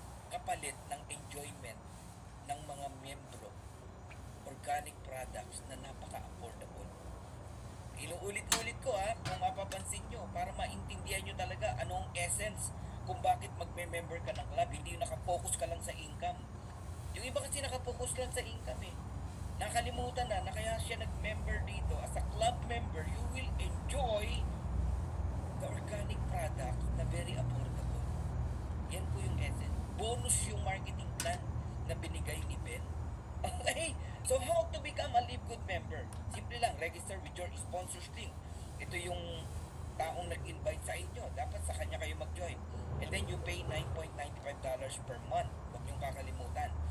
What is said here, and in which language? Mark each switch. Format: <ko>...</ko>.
<tl>Kapalit ng enjoyment ng mga membro, organic products na napaka-affordable. Inuulit-ulit ko kung mapapansin nyo, para maintindihan nyo talaga anong essence kung bakit magme-member ka ng club, hindi yung nakafocus ka lang sa income. Yung iba kasi nakafocus lang sa income eh. Nakalimutan na kaya siya nag-member dito.</tl> <en>As a club member, you will enjoy the organic product</en> <tl>na</tl> <en>very affordable.</en> <tl>Yan po yung essence. Bonus yung marketing plan na binigay ni Ben. Okay?</tl> <en>So, how to become a Live Good member?</en> <tl>Simple lang,</tl> <en>register with your sponsors link.</en> <tl>Ito yung taong nag-invite sa inyo. Dapat sa kanya kayo mag-join.</tl> <en>And then you pay $9.95 per month.</en> <tl>Huwag niyong kakalimutan.</tl>